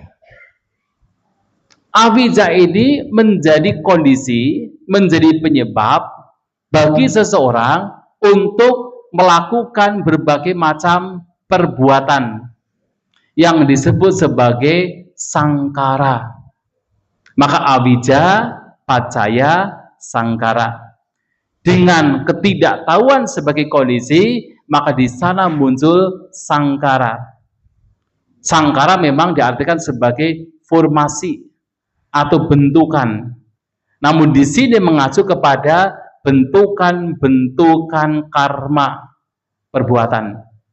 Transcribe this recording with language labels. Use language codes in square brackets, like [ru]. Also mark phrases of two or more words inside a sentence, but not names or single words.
[id] avijja ini menjadi kondisi, menjadi penyebab bagi seseorang untuk melakukan berbagai macam perbuatan yang disebut sebagai sangkara. [pi] Maka avijja, paccaya, sangkara. [id] Dengan ketidaktahuan sebagai kondisi, maka di sana muncul sangkara. Sangkara memang diartikan sebagai formasi atau bentukan. Namun di sini mengacu kepada bentukan-bentukan karma perbuatan.